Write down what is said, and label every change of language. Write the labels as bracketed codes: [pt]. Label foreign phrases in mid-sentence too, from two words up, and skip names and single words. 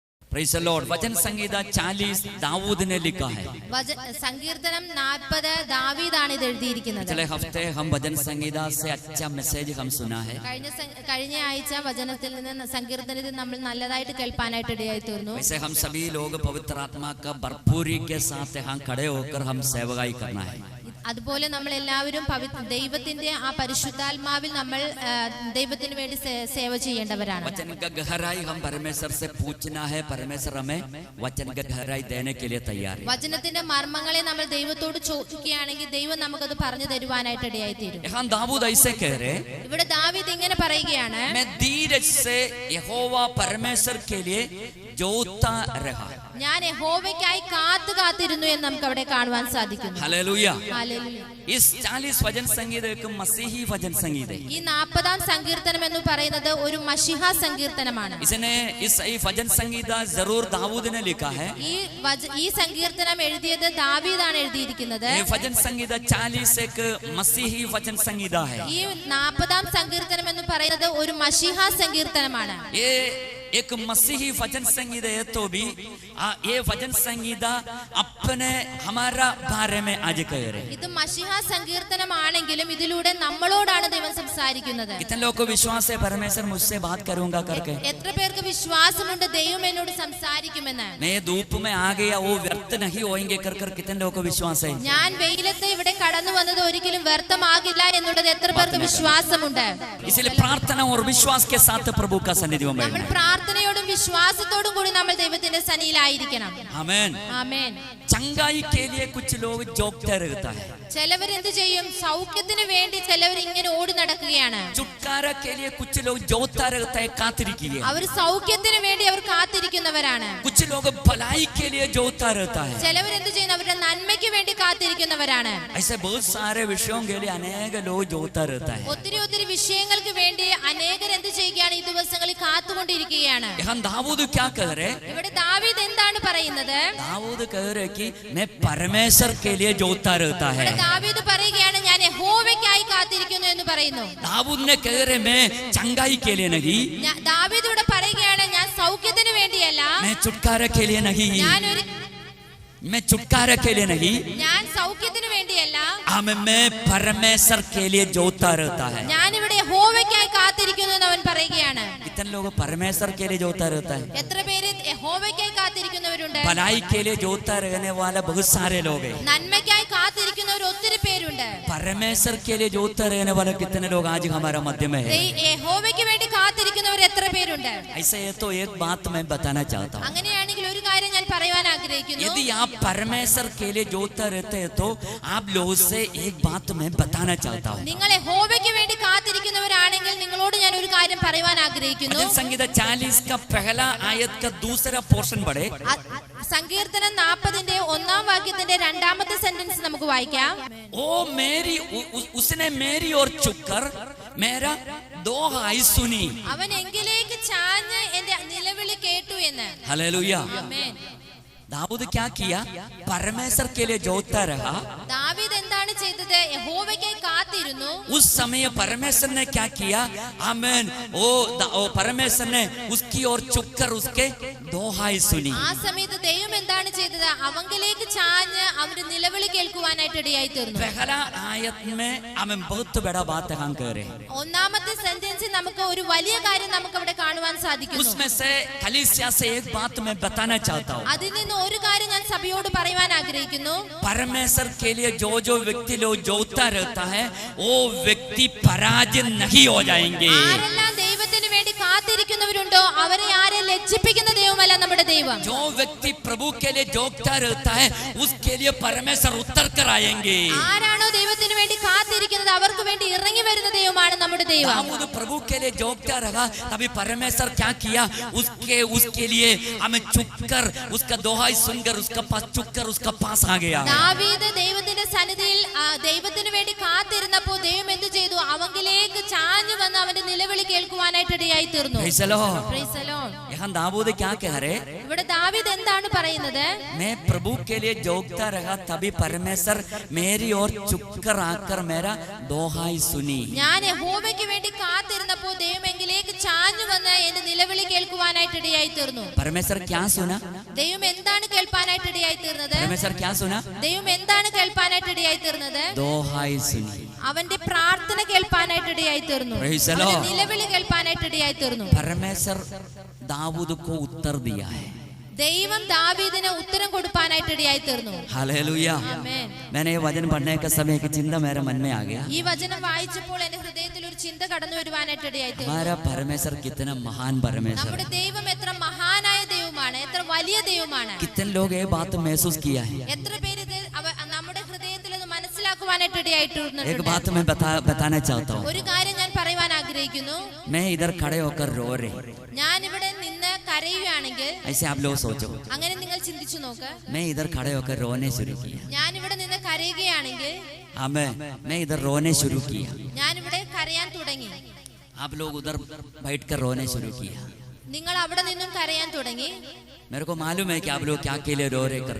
[en] Praise the Lord. [hi] वचन संगीता 40 दाऊद ने लिखा है. [ml] സങ്കീർത്തനം 40 ദാവീദാണ് ഇത് എഴുതിയിരിക്കുന്നത്. [hi] पिछले हफ्ते हम वचन संगीता से अच्छा मैसेज हम सुना है. [ml] കഴിഞ്ഞ ആഴ്ച വചനത്തിൽ നിന്ന് സങ്കീർത്തനത്തിൽ നമ്മൾ നല്ലതായിട്ട് കേൾപ്പാനായിട്ട് ഇടയായി തീർന്നു. [hi] वैसे हम सभी लोग पवित्र आत्मा का भरपूरी के साथ यहाँ खड़े होकर हम सेवकाई करना है. [ml] അതുപോലെ നമ്മൾ എല്ലാവരും ദൈവത്തിന്റെ ആ പരിശുദ്ധാത്മാവിൽ നമ്മൾ ദൈവത്തിന് വേണ്ടി സേവ ചെയ്യേണ്ടവരാണ്. [hi] वचन का गहराई हम परमेश्वर से पूछना है. परमेश्वर हमें वचन का गहराई देने के लिए तैयार है. [ml] വചനത്തിന്റെ മർമ്മങ്ങളെ നമ്മൾ ദൈവത്തോട് ചോദിക്കുകയാണെങ്കിൽ ദൈവം നമുക്കത് പറഞ്ഞു തരുവാനായിട്ട് ഇടയായി തീരും. [hi] यहाँ दाऊद ऐसे कह रहे, [ml] ഇവിടെ ദാവീദ് ഇങ്ങനെ പറയുകയാണ്, [hi] मैं धीरज से यहोवा परमेश्वर के लिए जोता रहा. [ml] ഞാൻ യഹോവയ്ക്കായി കാത്തിരുന്നു എന്ന് നമുക്ക് അവിടെ കാണുവാൻ സാധിക്കുന്നു. [hi] हालेलुया. हालेलुया. इस 40 वचन संगीत एक मसीही वचन संगीत है. [ml] ഈ 40-ാം സങ്കീർത്തനം എന്ന് പറയുന്നത് ഒരു മശിഹ സങ്കീർത്തനമാണ്. [hi] इसने इस वचन संगीत जरूर दाऊद ने लिखा है. [ml] ഈ സങ്കീർത്തനം എഴുതിയത് ദാവീദാണ് എഴുതിയിരിക്കുന്നത്. [hi] ये वचन संगीत 40 एक मसीही वचन संगीत है. [ml] ഈ 40-ാം സങ്കീർത്തനം എന്ന് പറയുന്നത് ഒരു മശിഹ സങ്കീർത്തനമാണ്. [hi] ये एक मसीही वचन संगीत है. तो भी ये वचन संगीत अपने हमारा बारे में आज कह रहे. [ml] ഇത് മശിഹ സങ്കീർത്തനമാണെങ്കിലും ഇതിലൂടെ നമ്മളോടാണ് ദൈവം സംസാരിക്കുന്നത്. [hi] कितने लोगों को विश्वास है परमेश्वर मुझसे बात करूंगा करके? [ml] എത്ര പേർക്ക് വിശ്വാസമുണ്ട് ദൈവം എന്നോട് സംസാരിക്കുമെന്ന്? [hi] मैं धूप में आ गया वो व्यर्थ नहीं होएंगे कर कितने लोगों को विश्वास है? [ml] ഞാൻ വെയിലത്തെ ഇവിടെ കടന്നു വന്നത് ഒരിക്കലും വ്യർത്ഥമാകില്ല എന്നുള്ളത് എത്ര പേർക്ക് വിശ്വാസമുണ്ട്? [hi] इसलिए प्रार्थना और विश्वास के साथ प्रभु का सन्निधि में [ml] നമ്മൾ പ്രാർത്ഥനയോടും വിശ്വാസത്തോടും കൂടി നമ്മൾ ദൈവത്തിന്റെ സന്നിധിയിലായിരിക്കണം. [hi] आमीन. [ml] ആമേൻ. [hi] चंगाई के लिए कुछ लोग जोगते रहता है. [ml] ചിലവർ എന്ത് ചെയ്യും? സൗഖ്യത്തിന് വേണ്ടി ചിലവർ ഇങ്ങനെ ഓടി നടക്കുകയാണ്. [hi] छुटकारा के लिए कुछ लोग जोता रहता है, कातिरिकी. [ml] അവർ സൗഖ്യത്തിന് വേണ്ടി അവർ കാത്തിരിക്കുന്നവരാണ്. [hi] कुछ लोग भलाई के लिए जोता रहता है. [ml] ചിലവർ എന്ത് ചെയ്യുന്നു? അവരുടെ നന്മയ്ക്ക് വേണ്ടി കാത്തിരിക്കുന്നവരാണ്. [hi] ऐसे बहुत सारे विषयों के लिए अनेक लोग जोता रहता है. [ml] ഒത്തിരി വിഷയങ്ങൾക്ക് വേണ്ടി അനേകർ എന്ത് ചെയ്യുകയാണ്? ഈ ദിവസങ്ങളിൽ കാത്തുകൊണ്ടിരിക്കുകയാണ്. [hi] यहाँ दाऊद क्या कह रहे? [ml] ഇവിടെ ദാവീദ് എന്താണ് പറയുന്നത്? [hi] दाऊद कह रहे कि मैं परमेश्वर के लिए जोता रहता है. [ml] ദാവീദ് പറയുകയാണ്, ഞാൻ യഹോവയ്ക്കായി കാത്തിരിക്കുന്നു എന്ന് പറയുന്നു. [hi] दाऊद ने कह रहे मैं चंगाई के लिए नहीं. [ml] ദാവീദ് ഇവിടെ പറയുകയാണ്, ഞാൻ സൗഖ്യത്തിന് വേണ്ടിയല്ല, [hi] मैं छुटकारा के लिए नहीं. मैं छुटकारा के लिए नहीं. [ml] ഞാൻ സൗഖ്യത്തിന് വേണ്ടിയല്ല, [hi] मैं परमेश्वर के लिए जोता रहता है. [ml] ഞാൻ ഇവിടെ യഹോവയ്ക്കായി കാത്തിരിക്കുന്നു എന്ന് അവൻ പറയുകയാണ്. [hi] कितने लोग परमेश्वर के लिए जोता रहता है? [ml] എത്ര പേര് യഹോവയ്ക്കായി കാത്തിരിക്കുന്നവരുണ്ട്? [hi] भलाई के लिए जोता रहने वाला बहुत सारे लोग हैं. [ml] നന്മയ്ക്കായി കാത്തിരിക്കുന്നവർ ഒത്തിരി പേരുണ്ട്. [hi] परमेश्वर के लिए जोता रहने वाले कितने लोग आज हमारा मध्य में है? [ml] യഹോവയ്ക്ക് വേണ്ടി കാത്തിരിക്കുന്നവർ എത്ര പേരുണ്ട്? [hi] ऐसे है तो एक बात मैं बताना चाहता हूँ. [ml] അങ്ങനെയാണെങ്കിൽ ഒരു കാര്യം ഞാൻ പറയുവാൻ ആഗ്രഹിക്കുന്നു. [hi] यदि आप परमेश्वर के लिए जोता रहते हैं तो आप लोगों से एक बात मैं बताना चाहता हूँ. [ml] നിങ്ങൾ യഹോവയ്ക്ക് വേണ്ടി കാത്തിരിക്കുന്നവരാണെങ്കിൽ നിങ്ങളോട് ഞാൻ ഒരു കാര്യം പറയുവാൻ ആഗ്രഹിക്കുന്നു. [hi] संगीत 40 का पहला आयत का दूसरा पोर्शन पढ़े. [ml] സങ്കീർത്തനം 40-ന്റെ 1-ാം വാക്യത്തിന്റെ 2-ാമത്തെ സെന്റൻസ് നമുക്ക് വായിക്കാം. [hi] ओ मेरी उसने मेरी ओर झुककर मेरा दोहाई सुनी. [ml] അവൻ എങ്കിലേക്ക് ചാഞ്ഞ് എന്റെ നിലവിളി കേട്ടു എന്ന്. [hi] हालेलुया. [ml] ആമേൻ. [hi] दाऊद क्या किया? परमेश्वर के लिए जोता रहा. [ml] ദാവീദ് എന്താണ് ചെയ്തത്? യഹോവയ്ക്കായി കാത്തിരുന്നു. [hi] उस समय परमेश्वर ने क्या किया? आमीन. ओ परमेश्वर ने उसकी ओर झुककर उसके दोहाई सुनी. [ml] ആ സമയത്ത് ദൈവം എന്താണ് ചെയ്തത്? അവങ്കിലേക്ക് ചാഞ്ഞ് അവന്റെ നിലവിളി കേൾക്കുവാനായിട്ട് ഇടയായി തീർന്നു. [hi] पहला आयत में हमें बहुत बड़ा बात हम कह रहे हैं. [ml] 1-ാമത്തെ സെന്റൻസിൽ നമുക്ക് ഒരു വലിയ കാര്യം നമുക്ക് അവിടെ കാണുവാൻ സാധിക്കുന്നു. [hi] उसमें से कलीसिया से एक बात मैं बताना चाहता हूँ. [ml] അതിൽ നിന്ന് ഒരു കാര്യം ഞാൻ സഭയോട് പറയുവാൻ ആഗ്രഹിക്കുന്നു. [hi] परमेश्वर के लिए जो व्यक्ति लोग जोता रहता है वो व्यक्ति पराजित नहीं हो जाएंगे. [ml] ആരെല്ലാം ദൈവത്തിന് വേണ്ടി കാത്തിരിക്കുന്നവരുണ്ടോ അവരെ ആരെ ലജ്ജിപ്പിക്കുന്ന ദൈവമല്ല നമ്മുടെ ദൈവം. [hi] जो व्यक्ति प्रभु के लिए जोता रहता है उसके लिए परमेश्वर उतर कर आएंगे. [ml] ആരാണോ ദൈവത്തിന് വേണ്ടി കാത്തിരിക്കുന്നത് അവർക്ക് വേണ്ടി ഇറങ്ങി വരുന്ന ദൈവമാണ് നമ്മുടെ ദൈവം. [hi] दाऊद प्रभु के लिए जोता रहा तभी परमेश्वर क्या किया? उसके लिए हमें चुपकर उसका दोहाई सुनकर उसका पास चुपकर उसका पास आ गया. [ml] ദാവീദ് ദൈവത്തിന്റെ സന്നിധിയിൽ ദൈവത്തിന് വേണ്ടി കാത്തിരുന്നപ്പോൾ ദൈവം എന്ത് ചെയ്തു? അവങ്കിലേക്ക് ചാഞ്ഞു വന്ന് അവന്റെ നിലവിളി കേൾക്കുവാനായിട്ട് ഇടയായി തീർന്നു. [en] Praise the Lord. Praise the Lord. [hi] यहाँ दाऊद क्या कह रहे? [ml] ഇവിടെ ദാവീദ് എന്താണ് പറയുന്നത്? [hi] मैं प्रभु के लिए जोगता रहा तभी परमेश्वर मेरी ओर चुपकर आकर मेरा दोहाई सुनी. [ml] ഞാൻ യഹോവയ്ക്ക് വേണ്ടി കാത്തിരുന്നപ്പോൾ ദൈവം എങ്കിലേക്ക് ചാഞ്ഞു വന്ന് എന്റെ നിലവിളി കേൾക്കുവാനായിട്ട് ഇടയായി തീർന്നു. [hi] परमेश्वर क्या सुना? [ml] ദൈവം എന്താണ് കേൾപ്പാനായിട്ട് ഇടയായി തീർന്നത്? [hi] परमेश्वर क्या सुना? [ml] ദൈവം എന്താണ് കേൾപ്പാനായിട്ട് ഇടയായി തീർന്നത്? [hi] दोहाई सुनी. [ml] അവന്റെ പ്രാർത്ഥന കേൾപ്പാനായിട്ട് ഇടയായി തീർന്നു. [en] Praise the Lord. [ml] നിലവിളി കേൾപ്പാനായിട്ട് ഇടയായി തീർന്നു. [hi] परमेश्वर दाऊद को उत्तर दिया है. [ml] ദൈവം ദാവീദിന് ഉത്തരം കൊടുക്കാനായിട്ട് ഇടയായി തീർന്നു. [hi] हालेलुया. [ml] ആമേൻ. [hi] मैंने ये वचन पढ़ने के समय एक चिंता मेरे मन में आ गया. [ml] ഈ വചനം വായിച്ചപ്പോൾ എന്റെ ഹൃദയത്തിൽ ഒരു ചിന്ത കടന്നു വരുവാനായിട്ട് ഇടയായി തീർന്നു. [hi] हमारा परमेश्वर कितना महान परमेश्वर. [ml] നമ്മുടെ ദൈവം എത്ര മഹാനായ ദൈവമാണ്, എത്ര വലിയ ദൈവമാണ്. [hi] कितने लोग ये बात महसूस किया है? [ml] എത്ര പേര് നമ്മുടെ ഹൃദയത്തിൽ അത് മനസ്സിലാക്കുവാനായിട്ട് ഇടയായിട്ടുണ്ട്. [hi] एक बात मैं बताना चाहता हूँ. [ml] ഒരു കാര്യം ഞാൻ പറയുവാൻ ആഗ്രഹിക്കുന്നു. [hi] मैं इधर खड़े होकर रो रहे. [ml] ഞാൻ ഇവിടെ നിന്ന് കരയുകയാണെങ്കിൽ, [hi] ऐसे आप लोग सोचो. [ml] അങ്ങനെ നിങ്ങൾ ചിന്തിച്ചു നോക്ക്. [hi] मैं इधर खड़े होकर रोने शुरू किया. [ml] ഞാൻ ഇവിടെ നിന്ന് കരയുകയാണെങ്കിൽ, [hi] मैं इधर रोने शुरू किया. [ml] ഞാൻ ഇവിടെ കരയാൻ തുടങ്ങി. [hi] आप लोग उधर बैठकर रोने शुरू किया. [ml] നിങ്ങൾ അവിടെ നിന്നും കരയാൻ തുടങ്ങി. [hi] मेरे को मालूम है कि आप लोग क्या के लिए रो रहे कर.